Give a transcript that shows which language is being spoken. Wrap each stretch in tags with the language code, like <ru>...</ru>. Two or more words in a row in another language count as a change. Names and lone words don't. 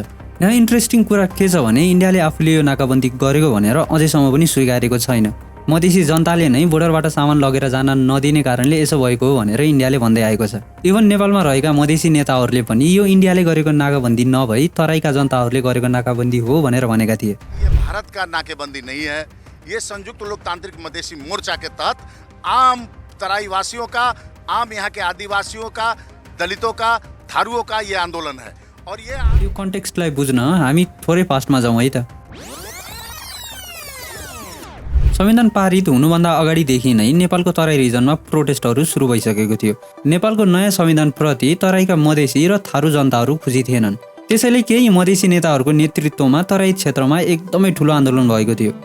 <ne>यहाँ इन्ट्रेस्टिङ कुरा के छ भने इन्डियाले आफूले यो नाकाबन्दी गरेको भनेर अझैसम्म पनि स्वीकारेको छैन। मधेसी जनताले नै बोर्डरबाट सामान लगेर जान नदिने कारणले यसो भएको हो भनेर इन्डियाले भन्दै आएको छ। इभन नेपालमा रहेका मधेसी नेताहरूले पनि यो इन्डियाले गरेको नाकाबन्दी नभई तराईका जनताहरूले गरेको नाकाबन्दी हो भनेर भनेका थिए।</ne> <hi>ये भारत का नाकेबंदी नहीं है, ये संयुक्त लोकतांत्रिक मधेसी मोर्चा के तहत आम तराई वासियों का, आम यहाँ के आदिवासियों का, दलितों का, थारूओं का ये आंदोलन है। और ये</hi> <ne>कन्टेक्स्टलाई बुझ्न हामी थोरै फास्टमा जाउँ है त। संविधान पारित हुनुभन्दा अगाडिदेखि नै नेपालको तराई रिजनमा प्रोटेस्टहरू सुरु भइसकेको थियो। नेपालको नयाँ संविधान प्रति तराईका मधेसी र थारू जनताहरू खुसी थिएनन्। त्यसैले केही मधेसी नेताहरूको नेतृत्वमा तराई क्षेत्रमा एकदमै ठुलो आन्दोलन भएको थियो।</ne>